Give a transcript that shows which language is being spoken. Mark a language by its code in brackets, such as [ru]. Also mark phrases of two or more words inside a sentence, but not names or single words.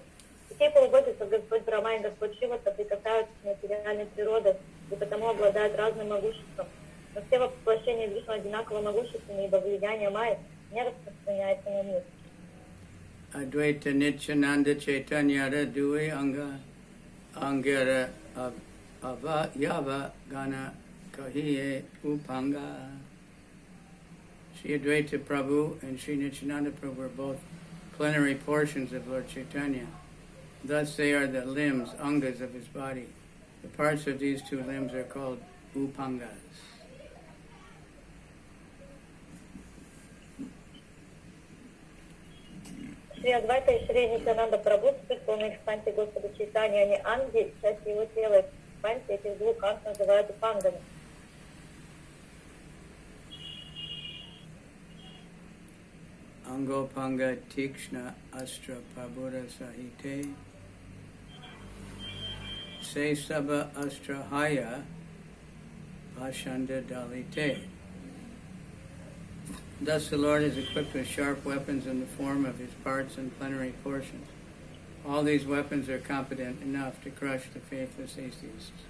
[ru] Все полубоги, как Господь Брахма и Господь Шива, соприкасаются с материальной природой и потому обладают разным могуществом. Но все воплощения Вишну одинаково могущественны, ибо влияние Майи не распространяется на мир. [bn] অদ্বৈত নিত্যানন্দ চৈতন্য দুই অঙ্গ অঙ্গের অবয়ব গণ কহিয়ে উপাঙ্গ. [en] Sri Advaita Prabhu and Sri Nityananda Prabhu were both plenary portions of Lord Chaitanya. Thus they are the limbs, angas of his body. The parts of these two limbs are called upangas. [ru] Шри Адвайта и Шри Нитянанда Прабhu, суть полной экспансии Господа Чайтанья, они анги, часть его тела, экспансии этих двух анг называют упангами. [bn] অঙ্গোপাঙ্গ তীক্ষ্ণ অস্ত্র প্রভুর সহিতে সে সব অস্ত্র হয় পাষণ্ড দলিতে. [en] Thus the Lord is equipped with sharp weapons in the form of his parts and plenary portions. All these weapons are competent enough to crush the faithless atheists.